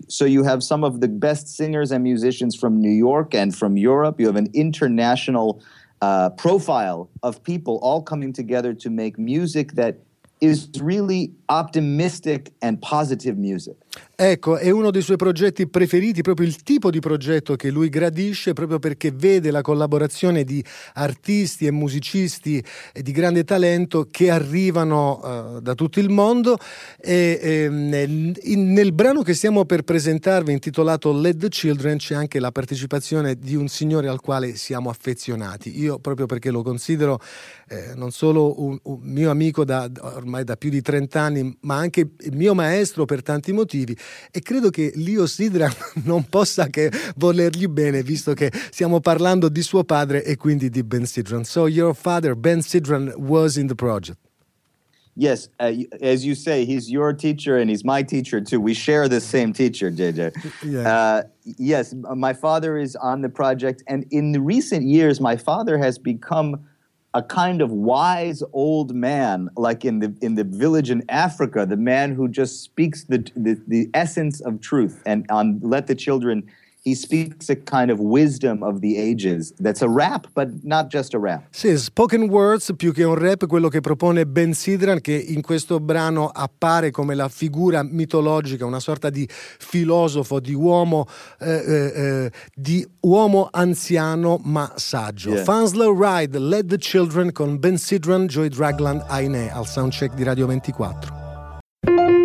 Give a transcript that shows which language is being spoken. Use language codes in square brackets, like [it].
[en] So you have some of the best singers and musicians from New York and from Europe. You have an international profile of people all coming together to make music that is really optimistic and positive music. [it] Ecco, è uno dei suoi progetti preferiti, proprio il tipo di progetto che lui gradisce, proprio perché vede la collaborazione di artisti e musicisti di grande talento che arrivano da tutto il mondo. E nel brano che stiamo per presentarvi, intitolato Let the Children, c'è anche la partecipazione di un signore al quale siamo affezionati. Io, proprio perché lo considero non solo un mio amico da ormai da più di 30 anni, ma anche il mio maestro per tanti motivi. E credo che Leo Sidran non possa che volergli bene, visto che stiamo parlando di suo padre e quindi di Ben Sidran. [en] So your father, Ben Sidran, was in the project. Yes, as you say, he's your teacher and he's my teacher too. We share the same teacher, JJ. Yeah. Yes, my father is on the project. And in the recent years, my father has become a kind of wise old man, like in the village in Africa, the man who just speaks the essence of truth. And on Let the Children, he speaks a kind of wisdom of the ages. That's a rap, but not just a rap. [it] Sì, spoken words più che un rap, quello che propone Ben Sidran, che in questo brano appare come la figura mitologica, una sorta di filosofo, di uomo anziano ma saggio. Yeah. Fun Slow Ride, Let the Children con Ben Sidran, Joy Dragland, Aine al soundcheck di Radio 24.